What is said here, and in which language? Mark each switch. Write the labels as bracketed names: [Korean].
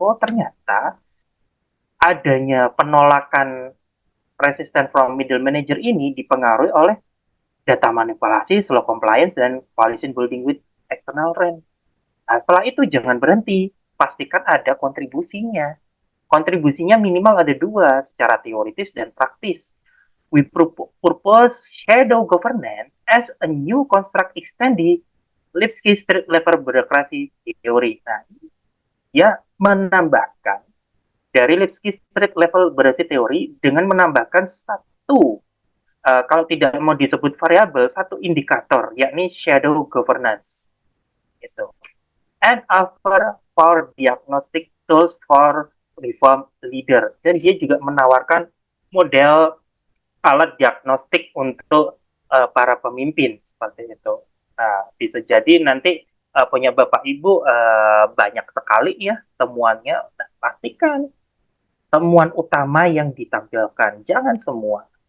[Indonesian] Oh, ternyata adanya penolakan [English] resistant from middle manager [Indonesian] ini dipengaruhi oleh data manipulasi, [English] slow compliance, [Indonesian] dan [English] policing building with external rent. [Indonesian] Nah, setelah itu jangan berhenti. Pastikan ada kontribusinya. Kontribusinya minimal ada dua, secara teoritis dan praktis. [English] We propose shadow governance as a new construct extending Lipsky street level bureaucracy theory. [Indonesian] Nah, dia menambahkan dari Lipsky street level bureaucracy theory dengan menambahkan satu, kalau tidak mau disebut variabel, satu indikator, yakni shadow governance. Gitu. [English] And offer for diagnostic tools for reform leader. [Indonesian] Dan dia juga menawarkan model alat diagnostik untuk para pemimpin seperti itu. Nah, bisa jadi nanti punya Bapak Ibu banyak sekali ya temuannya. Nah, pastikan temuan utama yang ditampilkan, jangan semua.